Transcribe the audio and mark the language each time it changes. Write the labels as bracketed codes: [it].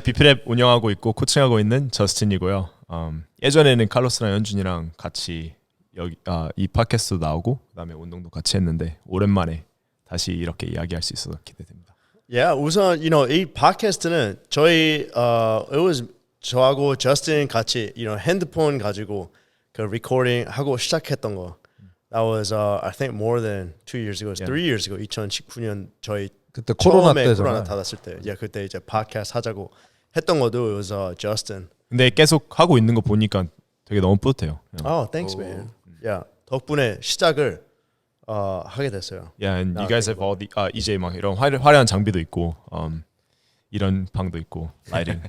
[ko] 비프랩 운영하고 있고 코칭하고 있는 저스틴이고요. 예전에는 칼로스랑 현준이랑 같이 여기 이 팟캐스트도 나오고 그다음에 운동도 같이 했는데 오랜만에 다시 이렇게 이야기할 수 있어서 기대됩니다. Yeah, 우선 이 팟캐스트는 저희 [en] it was [ko] 저하고 저스틴 같이 핸드폰 가지고 그 리코딩 하고 시작했던 거. [en] That was I think more than 2 years ago. It was 3 years ago. [ko] 2019년 저희 그때 코로나 처음에 때잖아요. 코로나 닫았을 때. 그때 이제 팟캐스트 하자고 했던 것도 [en] it was Justin. [ko] 근데 계속 하고 있는 거 보니까 되게 너무 뿌듯해요. [en] Oh, thanks, man. [ko] Yeah, 덕분에 시작을 하게 됐어요. [en] Yeah, and you guys have all the [ko] 이제 막 이런 화려한 장비도 있고 이런 방도 있고 lighting.